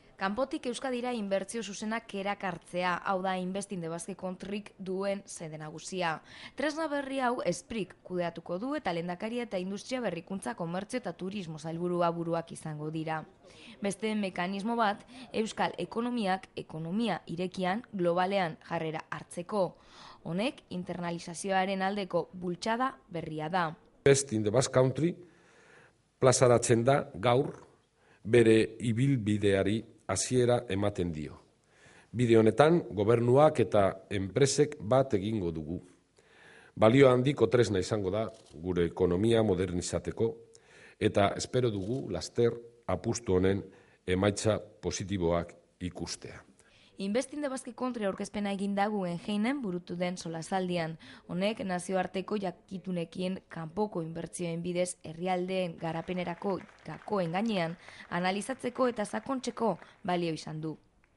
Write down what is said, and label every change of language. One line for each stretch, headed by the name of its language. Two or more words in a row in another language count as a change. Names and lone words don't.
Basque: Kanpotik Euskadira inbertsio zuzenak erakartzea, hau da Invest in the Basque Countryk duen sede nagusia. Tresna berri hau Esprik kudeatuko du eta lehendakaria eta industria berrikuntza, komertzio eta turismo sailburua buruak izango dira. Beste mekanismo bat, Euskal ekonomiak ekonomia irekian globalean jarrera hartzeko. Honek internalizazioaren aldeko bultzada berria da. Invest in the Basque Country plazaratzen da gaur bere ibilbideari hasiera ematen dio. Bide honetan, gobernuak eta enpresek bat egingo dugu. Balio handiko tresna izango da gure ekonomia modernizateko eta espero dugu laster apustu honen emaitza positiboak ikustea. Invest in the Basque Country aurkezpena egin da Guggenheimenen burutu den solasaldian. Honek nazioarteko jakitunekin kanpoko inbertsioen bidez herrialdeen garapenerako gakoen gainean analizatzeko eta sakontzeko balio izan du.